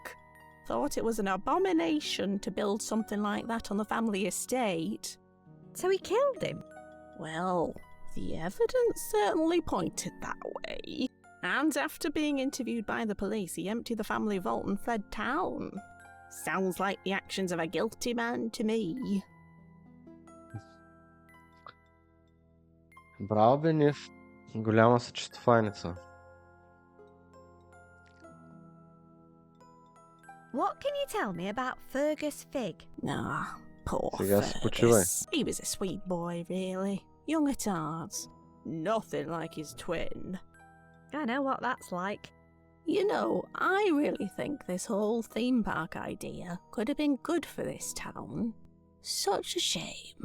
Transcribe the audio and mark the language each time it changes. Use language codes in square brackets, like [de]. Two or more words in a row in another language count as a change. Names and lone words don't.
[en] Thought it was an abomination to build something like that on the family estate. So he killed him? Well, the evidence certainly pointed that way. And after being interviewed by the police, he emptied the family vault and fled town. Sounds like the actions of a guilty man to me. [bg] Браво, бе, Нив. Голяма съчетовайница. [en] What can you tell me about Fergus Fig? Ah, poor [bg] Сега си почивай. [en] Fergus. He was a sweet boy, really. Young at heart. Nothing like his twin. I know what that's like. You know, I really think this whole theme park idea could have been good for this town. Such a shame.